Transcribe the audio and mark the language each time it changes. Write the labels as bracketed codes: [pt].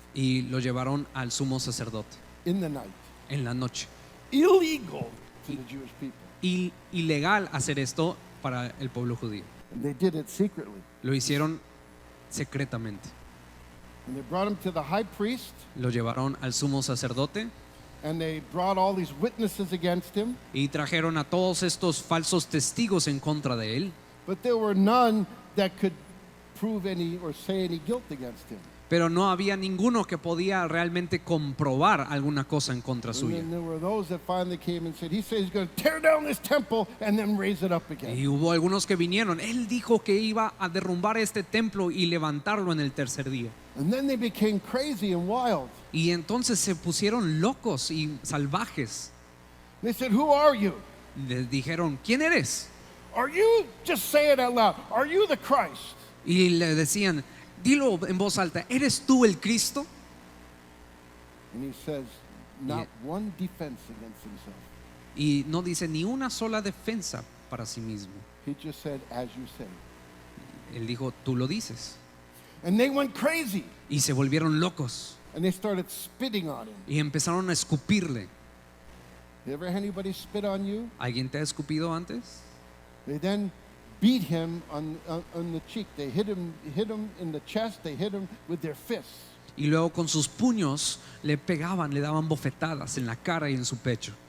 [es] y lo llevaron al sumo sacerdote [en] in the night. [es] en la noche. [en] Illegal to the Jewish people. [es] Ilegal hacer esto para el pueblo judío. [en] And they did it secretly. [es] Lo hicieron secretamente. [en] And they brought him to the high priest, [es] Lo llevaron al sumo sacerdote [en] and they brought all these witnesses against him, [es] y trajeron a todos estos falsos testigos en contra de él, [en] but there were none that could prove any or say any guilt against him. [es] pero no había ninguno que podía realmente comprobar alguna cosa en contra [en] And [es] suya. [en] then there were those that finally came and said, he said he's going to tear down this temple and then raise it up again. [es] Y hubo algunos que vinieron. Él dijo que iba a derrumbar este templo y levantarlo en el tercer día. [en] And then they became crazy and wild. [es] Y entonces se pusieron locos y salvajes. [en] They said, who are you? [es] Les dijeron, ¿quién eres? [en] Are you, just say it out loud, are you the Christ? [es] Y le decían, dilo en voz alta, ¿eres tú el Cristo? [en] And he says, not one defense against himself. [es] Y no dice ni una sola defensa para sí mismo. [en] He just said, as you say. [es] Él dijo, tú lo dices. [en] And they went crazy. [es] Y se volvieron locos [en] And they started spitting on him. [es] y empezaron a escupirle. [en] You ever had anybody spit on you? [es] ¿Alguien te ha escupido antes? [en] They then beat him on the cheek. They hit him in the chest. They hit him with their fists. [es] Y luego con sus puños le pegaban, le daban bofetadas en la cara y en su pecho.